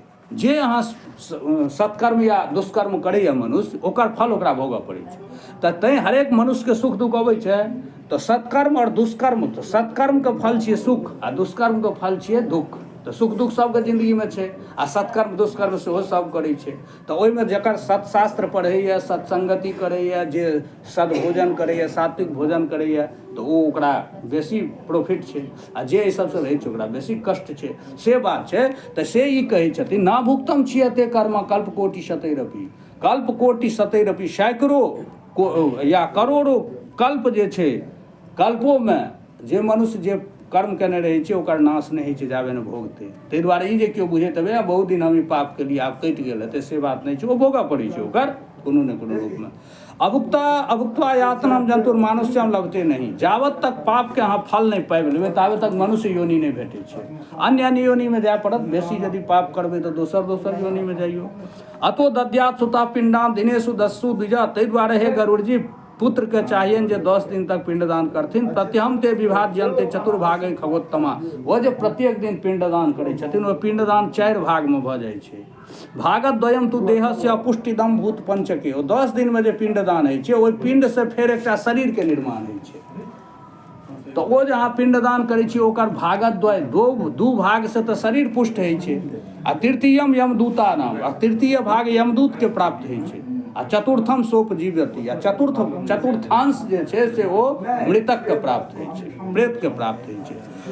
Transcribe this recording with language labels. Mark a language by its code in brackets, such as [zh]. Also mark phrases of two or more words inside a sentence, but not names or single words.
[mai] जे अहाँ सत्कर्म या दुष्कर्म करैए मनुष्य, ओकर फल ओकरा भोगऽ पड़ै छै। तऽ तैँ हरेक मनुष्यके सुख दुख अबै छै तऽ सत्कर्म और दुष्कर्म, तऽ सत्कर्मके फल छियै सुख आ दुष्कर्मके फल छियै दुख। तऽ सुख दुख सबके जिन्दगीमे छै आ सत्कर्म दुष्कर्म सेहो सब करै छै। तऽ ओहिमे जकर सत्शास्त्र पढ़ैए, सत्संगति करैए, जे सद्भोजन करैए, सात्विक भोजन करैए तऽ ओ ओकरा बेसी प्रॉफिट छै, आ जे एहि सबसँ रहै छै ओकरा बेसी कष्ट छै, से बात छै। तऽ से ई कहै छथिन [sa] ना भुक्तम छियते कर्म कल्प कोटि सतैरपि। कल्प कोटि सतैरपि, [mai] सैकड़ों या करोड़ों कल्प जे छै, कल्पोमे जे मनुष्य जे कर्म केने रहै छै ओकर नाश नहि होइ छै जाबे ने भोगतै। ताहि दुआरे ई जे केओ बुझैत हेबै बहुत दिन हम ई पाप केलिए आब कटि गेल हेतै, से बात नहि छै। ओ भोगऽ पड़ै छै ओकर कोनो ने कोनो रूपमे। [sa] अभुक्त्वा यातनाम जंतुर मानुष्यम लभते नहीं। [mai] जावत तक पापके अहाँ फल नहि पाबि लेबै ताबे तक मनुष्य योनि नहि भेटै छै। अन्य अन्य योनिमे जाय पड़त, बेसी यदि पाप करबै तऽ दोसर योनिमे जाइयौ। [sa] अतो दद्यात् सुता पिंडान दिनेषु दस्सु द्विजा। [mai] ताहि दुआरे हे गरुड़ जी, पुत्रके चाहिए जे 10 दिन तक पिंडदान करथिन। [sa] प्रत्यहम ते विभाज्यन्ते चतुर्भागे खगोत्तमा। [mai] ओ जे प्रत्येक दिन पिंडदान करै छथिन ओ पिंडदान 4 भागमे भऽ जाइ छै। [sa] भागत द्वयम तु देहस्य पुष्टिदम भूत पंचके। [mai] ओ 10 दिनमे जे पिंडदान होइ छै ओहि पिंडसँ फेर एकटा शरीरके निर्माण होइ छै। तऽ ओ जे अहाँ पिंडदान करै छी ओकर [sa] भागत द्वय, [mai] दू भागसँ तऽ शरीर पुष्ट होइ छै। आ [sa] तृतीयम यमदूता नाम, [mai] आ तृतीय भाग यमदूतके प्राप्त होइ छै। आ [sa] चतुर्थम सोपजीवति, [mai] आ चतुर्थांश जे छै से ओ मृतकके प्राप्त होइ छै, प्रेतके प्राप्त होइ छै।